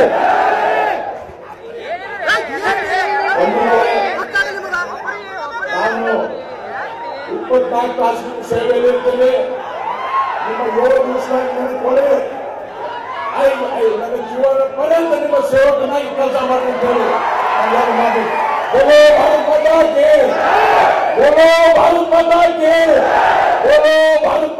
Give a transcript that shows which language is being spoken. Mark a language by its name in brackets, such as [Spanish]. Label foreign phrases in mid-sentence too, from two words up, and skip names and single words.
[Kannada] ನಾನು 24 ತಾಸು ಸೇವೆಯಲ್ಲಿ ಇರ್ತೇನೆ. ನಿಮ್ಮ 7 ದಿವಸ ನನಗೆ ಕೊಡಿ, ನನ್ನ ಜೀವನ ಪರ್ಯಂತ ನಿಮ್ಮ ಸೇವಕನಾಗಿ ಕೆಲಸ ಮಾಡಿ ಅಂತ ಹೇಳಿ ನಾನು ಮಾಡಿ. [Hindi] बोलो भारत माता की, बोलो भारत माता की, बोलो भारत